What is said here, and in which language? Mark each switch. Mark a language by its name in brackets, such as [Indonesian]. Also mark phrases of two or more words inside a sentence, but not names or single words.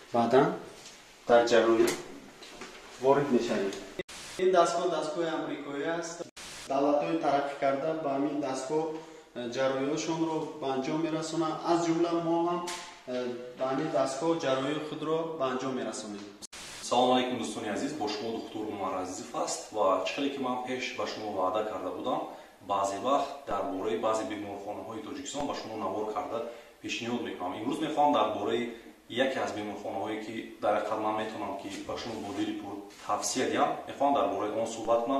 [Persian] بعداً در جراحی وارد میشویم. این دستگاه آمریکایی است. دولت‌های ترقی کرده با همین دستگاه جراحی‌هاشون رو به انجام می‌رسونند. از جمله ما هم با همین دستگاه جراحی خود رو به انجام می‌رسونیم. [Tajik] салому алейкум дӯстони азиз, бо шумо духтур Умар Азизов аст ва чихеле ки ман пеш ба шумо ваъда карда будам, баъзе вақт дар бораи баъзе беморхонаҳои Тоҷикистон ба шумо навор карда пешниҳод мекунам. Имрӯз мехоҳам дар бораи яке аз беморхонаҳое ки дар ҳақиқат ман метавонам ки ба шумо бо дили пур тавсия диҳам, мехоҳам дар бораи он суҳбат кунам.